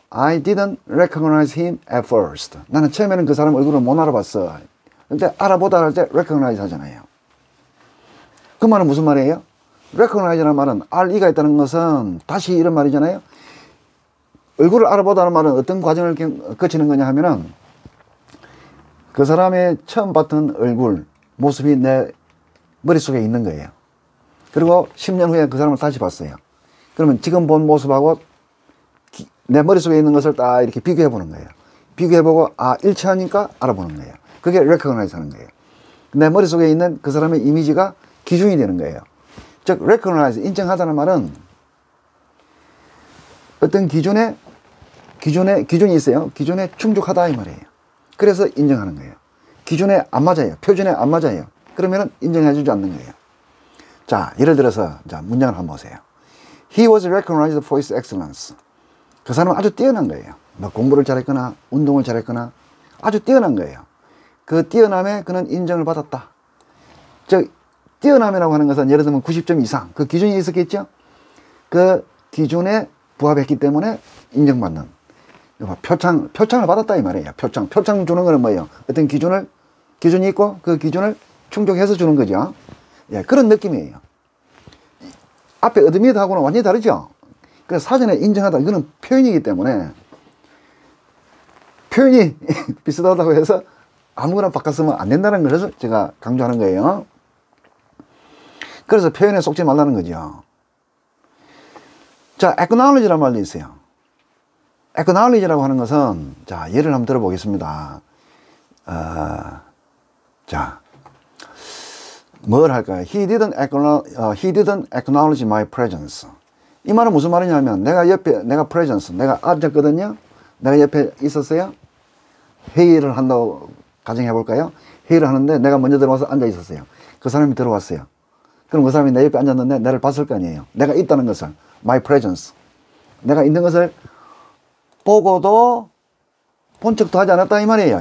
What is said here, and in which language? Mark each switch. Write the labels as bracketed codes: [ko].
[en] I didn't recognize him at first. [ko] 나는 처음에는 그 사람 얼굴을 못 알아봤어. 근데 알아보다 할 때 recognize 하잖아요. 그 말은 무슨 말이에요? recognize라는 말은 RE가 있다는 것은 다시 이런 말이잖아요. 얼굴을 알아보다는 말은 어떤 과정을 거치는 거냐 하면은 그 사람의 처음 봤던 얼굴, 모습이 내 머릿속에 있는 거예요. 그리고 10년 후에 그 사람을 다시 봤어요. 그러면 지금 본 모습하고 내 머릿속에 있는 것을 딱 이렇게 비교해 보는 거예요. 비교해보고 일치하니까 알아보는 거예요. 그게 recognize 하는 거예요. 내 머릿속에 있는 그 사람의 이미지가 기준이 되는 거예요. 즉 recognize, 인정하다는 말은 어떤 기준이 있어요. 기준에 충족하다 이 말이에요. 그래서 인정하는 거예요. 기준에 안 맞아요. 표준에 안 맞아요. 그러면 인정해 주지 않는 거예요. 자, 예를 들어서 자, 문장을 한번 보세요. [en] He was recognized for his excellence. [ko] 그 사람은 아주 뛰어난 거예요. 뭐 공부를 잘했거나 운동을 잘했거나 아주 뛰어난 거예요. 그 뛰어남에 그는 인정을 받았다. 즉 뛰어남이라고 하는 것은 예를 들면 90점 이상 그 기준이 있었겠죠. 그 기준에 부합했기 때문에 인정받는 표창을 받았다 이 말이에요. 표창 주는 거는 뭐예요? 어떤 기준이 있고 그 기준을 충족해서 주는 거죠. 예, 그런 느낌이에요. 앞에 admit하고는 완전히 다르죠. 그 사전에 인정하다 이거는 표현이기 때문에 표현이 비슷하다고 해서 아무거나 바꿨으면 안 된다는 것을 제가 강조하는 거예요. 그래서 표현에 속지 말라는 거죠. 자, acknowledge라는 말도 있어요. acknowledge라고 하는 것은 자, 예를 한번 들어보겠습니다. 자, 뭘 할까요? [en] He didn't acknowledge my presence. [ko] 이 말은 무슨 말이냐면 내가 presence, 내가 앉았거든요. 내가 옆에 있었어요. 회의를 한다고 가정해 볼까요? 회의를 하는데 내가 먼저 들어와서 앉아 있었어요. 그 사람이 들어왔어요. 그럼 그 사람이 내 옆에 앉았는데 나를 봤을 거 아니에요. 내가 있다는 것을, my presence. 내가 있는 것을 보고도 본 척도 하지 않았다 이 말이에요.